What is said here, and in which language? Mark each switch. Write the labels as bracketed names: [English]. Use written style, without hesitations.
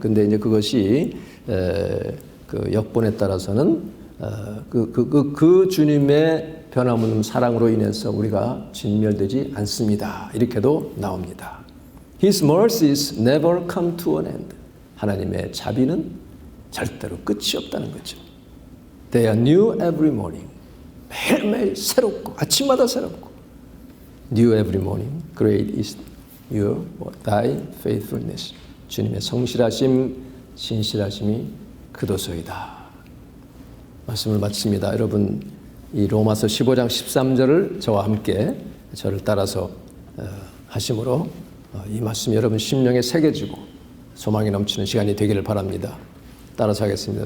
[Korean] 근데 이제 그것이 그 역본에 따라서는 그 주님의 변함없는 사랑으로 인해서 우리가 진멸되지 않습니다. 이렇게도 나옵니다. [English] His mercies never come to an end. [Korean] 하나님의 자비는 절대로 끝이 없다는 거죠. [English] They are new every morning. [Korean] 매일매일 새롭고 아침마다 새롭고. [English] New every morning. Great is thy faithfulness. [Korean] 주님의 성실하심, 신실하심이 그도소이다. 말씀을 마칩니다. 여러분 이 로마서 15장 13절을 저와 함께 저를 따라서 하심으로 이 말씀이 여러분 심령에 새겨지고 소망이 넘치는 시간이 되기를 바랍니다. 따라서 하겠습니다.